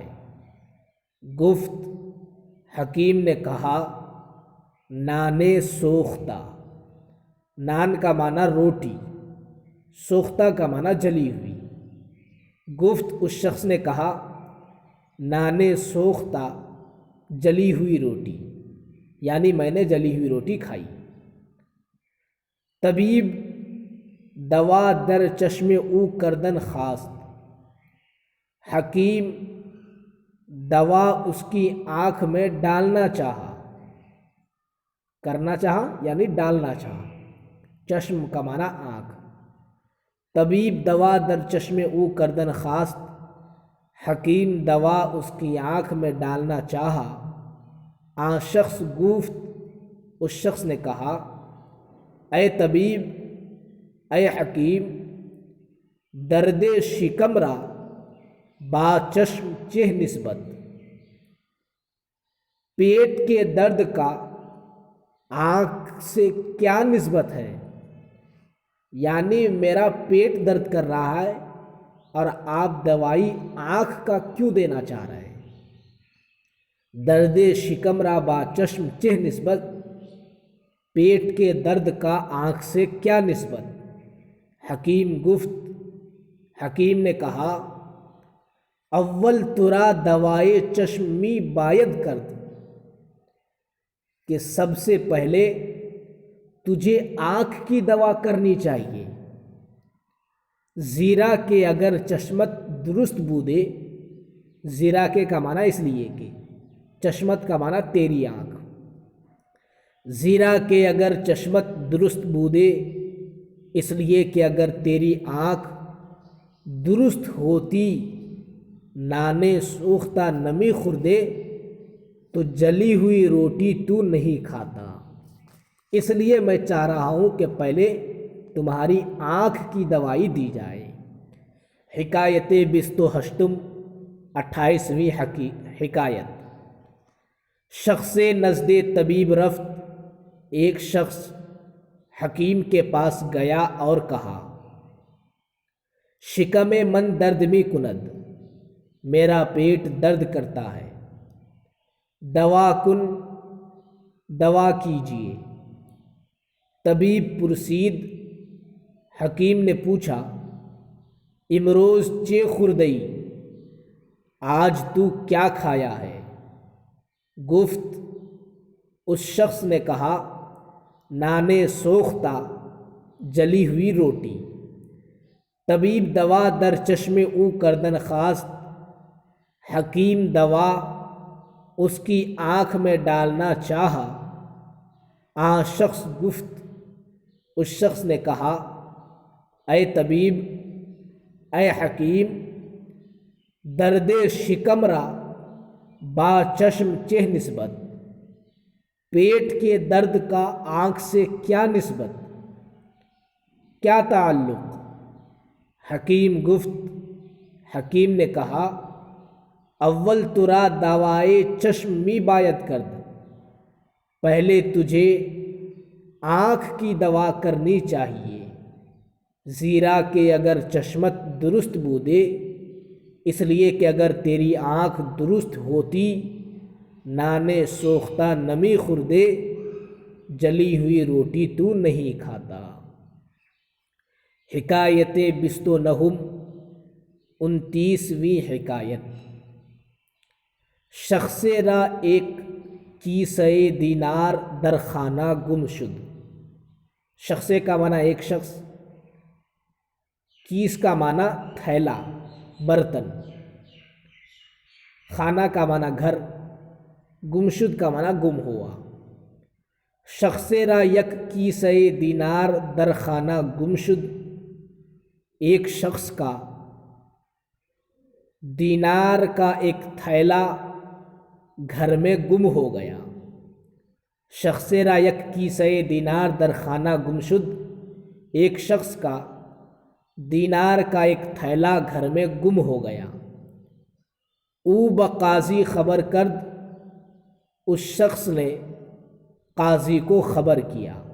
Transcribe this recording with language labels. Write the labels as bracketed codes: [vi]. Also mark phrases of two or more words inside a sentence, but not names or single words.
[ur] گفت، حکیم نے کہا، [fa] نانے سوختہ۔ [ur] نان کا معنی روٹی، سوختہ کا معنی جلی ہوئی۔ گفت، اس شخص نے کہا، [fa] نانے سوختہ، [ur] جلی ہوئی روٹی، یعنی میں نے جلی ہوئی روٹی کھائی۔ [fa] طبیب، دوا در چشم او کردن خواست۔ [ur] حکیم، دوا اس کی آنکھ میں ڈالنا چاہا۔ کرنا چاہا یعنی ڈالنا چاہا۔ چشم کا معنی آنکھ۔ [fa] طبیب دوا در چشم او کردن خواست، [ur] حکیم دوا اس کی آنکھ میں ڈالنا چاہا۔ [fa] آن شخص گفت، [ur] اس شخص نے کہا، اے طبیب، اے حکیم، [fa] درد شکم را با چشم چہ نسبت۔ [ur] پیٹ کے درد کا آنکھ سے کیا نسبت ہے، یعنی میرا پیٹ درد کر رہا ہے اور آپ دوائی آنکھ کا کیوں دینا چاہ رہے ہیں۔ [fa] درد شکم را با چشم چہ نسبت، [ur] پیٹ کے درد کا آنکھ سے کیا نسبت۔ [fa] حکیم گفت، [ur] حکیم نے کہا، [fa] اول ترا دوائے چشم می باید کرد، [ur] کہ سب سے پہلے تجھے آنکھ کی دوا کرنی چاہیے۔ [fa] زیرا کہ اگر چشمت درست بودے، [ur] زیرا کے کا معنی اس لیے کہ چشمت کا معنی تیری آنکھ۔ [fa] زیرا کہ اگر چشمت درست بودے، [ur] اس لیے کہ اگر تیری آنکھ درست ہوتی، [fa] نانے سوختہ نمی خوردے، [ur] تو جلی ہوئی روٹی تو نہیں کھاتا۔ اس لیے میں چاہ رہا ہوں کہ پہلے تمہاری آنکھ کی دوائی دی جائے۔ [fa] حکایت بست و ہشتم، [ur] 28ویں حکایت۔ [fa] شخص نزد طبیب رفت، [ur] ایک شخص حکیم کے پاس گیا اور کہا۔ [fa] شکم من درد می کند، [ur] میرا پیٹ درد کرتا ہے۔ [fa] دوا کن، [ur] دوا کیجیے۔ [fa] طبیب پرسید، [ur] حکیم نے پوچھا، [fa] امروز چے خوردئی، [ur] آج تو کیا کھایا ہے۔ گفت، اس شخص نے کہا، [fa] نانے سوختہ، [ur] جلی ہوئی روٹی۔ [fa] طبیب دوا در چشم او کردن خواست، [ur] حکیم دوا اس کی آنکھ میں ڈالنا چاہا۔ [fa] آن شخص گفت، [ur] اس شخص نے کہا، اے طبیب، اے حکیم، [fa] درد شکم را با چشم چہ نسبت۔ [ur] پیٹ کے درد کا آنکھ سے کیا نسبت۔ کیا تعلق؟ [fa] حکیم گفت، [ur] حکیم نے کہا [fa] اول ترا دوائے چشم می باید کرد، [ur] پہلے تجھے آنکھ کی دوا کرنی چاہیے، [fa] زیرا کہ اگر چشمت درست بودے، [ur] اس لیے کہ اگر تیری آنکھ درست ہوتی، [fa] نانے سوختہ نمی خوردے، [ur] جلی ہوئی روٹی تو نہیں کھاتا۔ حکایت 29، 29ویں حکایت۔ [fa] شخص را ایک کیسہ دینار در خانہ گم شد۔ [ur] شخص کا معنی ایک شخص، کیس کا معنی تھیلا، برتن، خانہ کا معنی گھر، گمشد کا معنی گم ہوا۔ [fa] شخص را یک کیسہ دینار در خانہ گم شد، [ur] ایک شخص کا دینار کا ایک تھیلا گھر میں گم ہو گیا۔ [fa] شخص را یک کیسہ دینار در خانہ گم شد، [ur] ایک شخص کا دینار کا ایک تھیلا گھر میں گم ہو گیا۔ [fa] او بقاضی خبر کرد، [ur] اس شخص نے قاضی کو خبر کیا۔